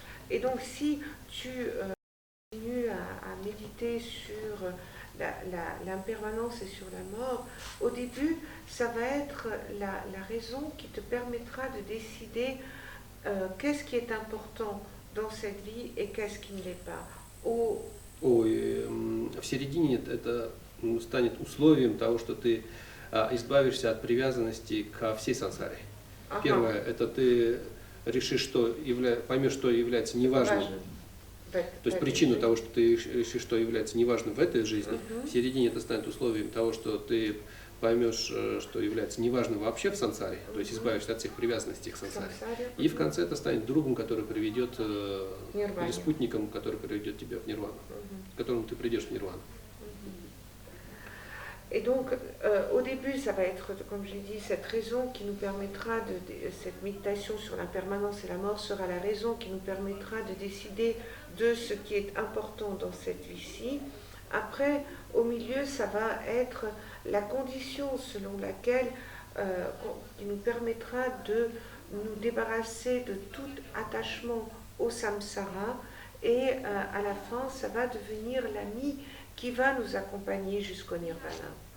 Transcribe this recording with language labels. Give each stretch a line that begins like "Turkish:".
French: Et donc si tu continues à méditer sur l'impermanence et sur la mort, au début, ça va être la raison qui te permettra de décider qu'est-ce qui est important dans cette vie et qu'est-ce qui ne l'est pas.
Russian: В середине это станет условием того, что ты избавишься от привязанности ко всей сансаре. Первое, это ты решишь, поймешь, что является неважным. То есть причину того, что ты решишь, что является неважным в этой жизни, в середине это станет условием того, что ты поймешь, что является неважным вообще в сансаре, то есть избавишься от всех привязанностей к сансаре. И в конце это станет другом, который приведет, или спутником, который приведет тебя в нирвану, к которому ты придешь в нирвану.
French: Et donc, au début, ça va être, comme j'ai dit, cette raison qui nous permettra cette méditation sur l'impermanence et la mort sera la raison qui nous permettra de décider de ce qui est important dans cette vie-ci. Après, au milieu, ça va être la condition selon laquelle qui nous permettra de nous débarrasser de tout attachement au samsara et à la fin, ça va devenir l'ami qui va nous accompagner jusqu'au nirvana.